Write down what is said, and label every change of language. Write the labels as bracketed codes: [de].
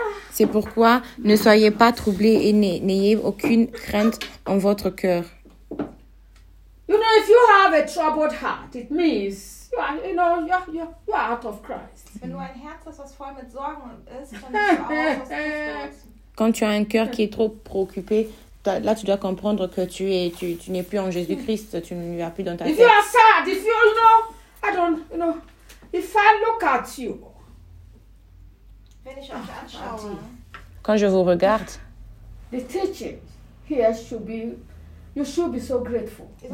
[fr] C'est pourquoi ne soyez pas troublés et n'ayez aucune crainte en votre cœur. [en] You know, if you have a troubled heart, it means you are out of Christ. [de] Wenn du ein Herz hast, was voll mit Sorgen ist, dann bist du auch aus Christus. [fr] Quand tu as un cœur qui est trop préoccupé, là, tu dois comprendre que tu n'es plus en Jésus-Christ, tu ne vas plus dans ta tête. [en] If you are sad, if you know, I don't, you know, if I look at you, [de] wenn ich euch anschaue, [fr] quand je vous regarde, [en] the teaching here should be, you should be so grateful.